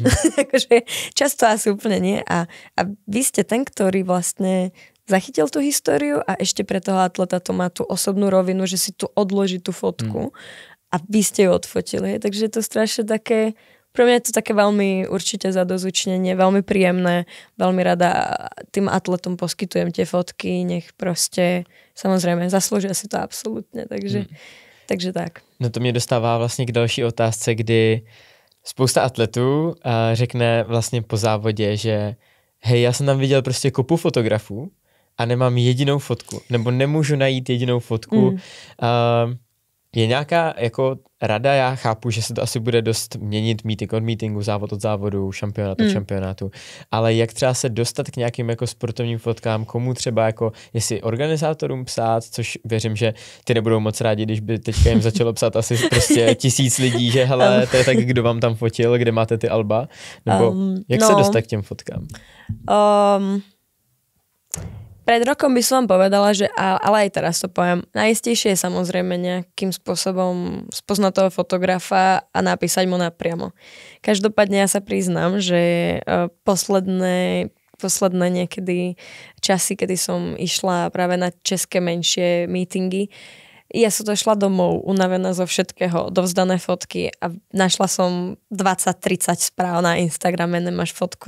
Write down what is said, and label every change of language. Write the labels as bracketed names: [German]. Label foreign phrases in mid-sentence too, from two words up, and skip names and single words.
[Slovak] Akože často asi úplne nie. A vy ste ten, ktorý vlastne zachytil tú históriu a ešte pre toho atleta to má tú osobnú rovinu, že si tu odloží tú fotku a vy ste ju odfotili. Takže je to strašne také, pre mňa je to také veľmi určite zadozučnenie, veľmi príjemné, veľmi rada tým atletom poskytujem tie fotky, nech proste, samozrejme, zaslúžia si to absolútne, takže tak. [Czech] No to mě dostává vlastně k další otázce, kdy spousta atletů řekne vlastně po závodě, že hej, já jsem tam viděl prostě kopu fotografů a nemám jedinou fotku, nebo nemůžu najít jedinou fotku. Je nějaká jako rada, já chápu, že se to asi bude dost měnit meeting od meetingu, závod od závodu, šampionát od šampionátu, ale jak třeba se dostat k nějakým jako sportovním fotkám, komu třeba jako, jestli organizátorům psát, což věřím, že ty nebudou moc rádi, když by teďka jim začalo psát asi prostě 1000 lidí, že hele, to je tak, kdo vám tam fotil, kde máte ty alba, nebo jak se dostat k těm fotkám? [Slovak] Pred rokom by som vám povedala, že ale aj teraz to poviem, najistejšie je samozrejme nejakým spôsobom spoznať toho fotografa a napísať mu napriamo. Každopádne ja sa priznám, že posledné niekedy časy, kedy som išla práve na české menšie meetingy, ja som to šla domov, unavená zo všetkého, dovzdané fotky a našla som 20-30 správ na Instagrame, nemáš fotku.